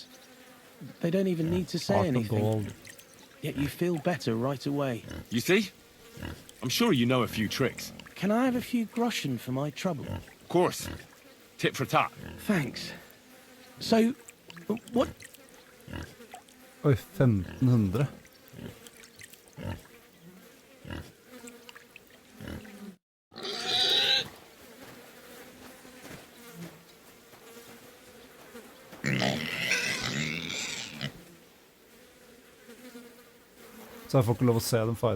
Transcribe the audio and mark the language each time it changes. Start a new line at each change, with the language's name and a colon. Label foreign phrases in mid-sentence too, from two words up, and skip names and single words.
English: They don't even need to say Heart of anything. gold. Yet you feel better right away. You see? I'm sure you know a few tricks. Can I have a few groschen for my trouble? Of course. Tit for tat. Thanks. So, what? Oi, 1500.
Norwegian: Så jeg får ikke lov å se dem fighte.